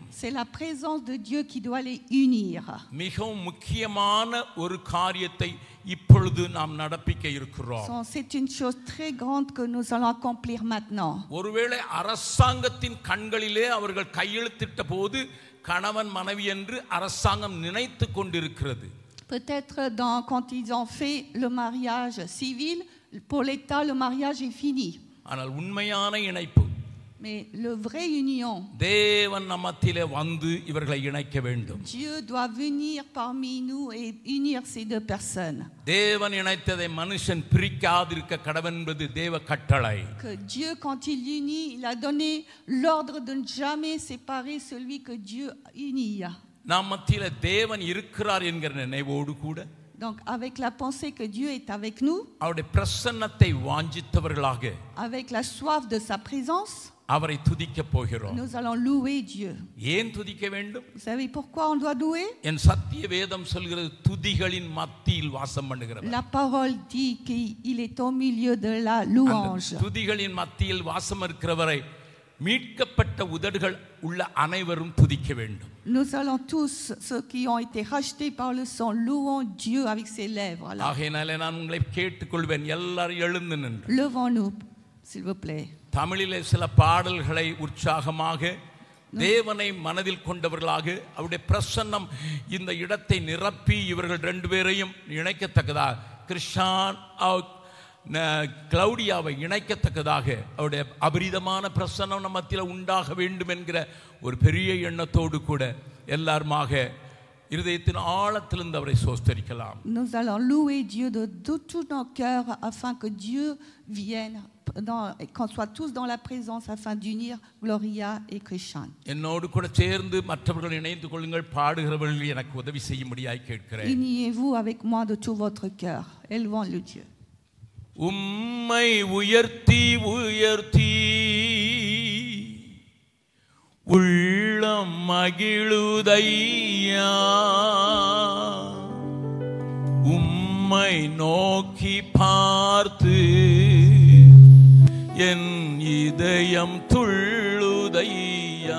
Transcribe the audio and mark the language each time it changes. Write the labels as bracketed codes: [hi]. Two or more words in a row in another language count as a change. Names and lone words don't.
[fr] C'est la présence de Dieu qui doit les unir. [ta] மிகவும் முக்கியமான ஒரு காரியத்தை இப்பொழுது நாம் நடப்பிக்க இருக்கிறோம். [fr] C'est une chose très grande que nous allons accomplir maintenant. [ta] ஒருவேளை அரசாங்கத்தின் கண்களிலே அவர்கள் கையெழுத்திட்ட போது கணவன் மனைவி என்று அரசாங்கம் நினைத்து கொண்டிருக்கிறது. [fr] Peut-être quand ils ont fait le mariage civil, pour l'État, le mariage est fini. [ta] ஆனால் உண்மையான இணைப்பு, [fr] Mais le vrai union, [ta] தேவன் நம்மத்திலே வந்து இவர்களை இணைக்க வேண்டும். [fr] Dieu doit venir parmi nous et unir ces deux personnes. [ta] தேவன் இணைத்ததை மனுஷன் பிரிக்காதிருக்க கடவன் என்பது தேவ கட்டளை. [fr] Que Dieu, quand il unit, il a donné l'ordre de ne jamais séparer celui que Dieu unit. [ta] நாம் மத்தியிலே தேவன் இருக்கிறார் என்கிற நினைவோடு கூட, [fr] Donc avec la pensée que Dieu est avec nous, [ta] அவருடைய பிரசன்னத்தை வாஞ்சித்தவர்களாக, [fr] avec la soif de sa présence, [ta] அவரை துதிக்க போகிறோம். [fr] nous allons louer Dieu. [ta] ஏன் துதிக்க வேண்டும்? [fr] Vous savez pourquoi on doit louer? [ta] என் சத்திய வேதம் சொல்கிறது துதிகளின் மத்தியில் வாசம் பண்ணுகிறவர். [fr] La parole dit qu'il est au milieu de la louange. [ta] துதிகளின் மத்தியில் வாசம் இருக்கிறவரை மீட்கப்பட்ட உதடுகள் உள்ள அனைவரும் துதிக்க வேண்டும். [fr] Nous allons tous, ceux qui ont été rachetés par le sang, louons Dieu avec ses lèvres. [ta] ஆகையினாலே நான் உங்களை கேட்டுக்கொள்வேன், எல்லாரும் எழுந்து நின்று [fr] Levons-nous, s'il vous plaît. [ta] தமிழிலே சில பாடல்களை உற்சாகமாக தேவனை மனதில் கொண்டவர்களாக அவருடைய பிரசன்னம் இந்த இடத்தை நிரப்பி இவர்கள் ரெண்டு பேரையும் இணைக்கத்தக்கதாக, கிருஷ்ணான் கிளௌடியாவை இணைக்கத்தக்கதாக அவருடைய அபரிதமான பிரசன்னம் நம்ம மத்தியில் உண்டாக வேண்டும் என்கிற ஒரு பெரிய எண்ணத்தோடு கூட எல்லாருமாக இருதயத்தின் ஆழத்திலிருந்து அவரை சோஸ்தரிக்கலாம். [fr] Nous allons louer Dieu de tous nos cœurs afin que Dieu vienne, qu'on soit tous dans la présence afin d'unir Gloria et Krishan. [ta] என்னோடு கூட சேர்ந்து மற்றவர்கள் இணைந்து கொள்ளுங்கள், பாடுகிறவர்கள் எனக்கு உதவி செய்யும்படியாய் கேட்கிறேன். [fr] Uniez-vous avec moi de tout votre cœur. Élevons le Dieu. [ta] உம்மை உயர்த்தி உயர்த்தி உள்ளம் மகிழுதையா, உம்மை நோக்கி பார்த்து என் இதயம் துள்ளுதையா.